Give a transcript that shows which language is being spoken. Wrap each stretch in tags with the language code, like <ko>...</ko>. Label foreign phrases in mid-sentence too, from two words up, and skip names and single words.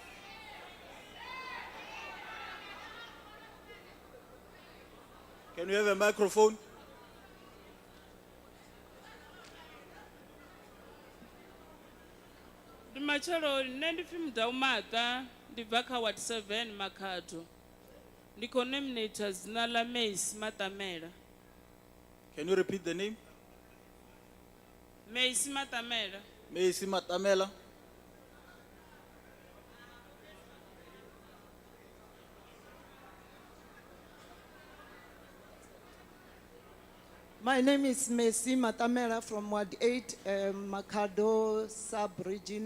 <en>Can we have a microphone?</en> <ve>Ndi machalo nne ndi fimudza umata ndi bva kha Ward 7 Makhado. Ndi khou nominate dzina ḽa Mace Matamela.</ve> <en>Can you repeat the name? Mace Matamela. Macy Matamela. My name is Messi Matamela from Ward 8, Makado Sub-Region.</en>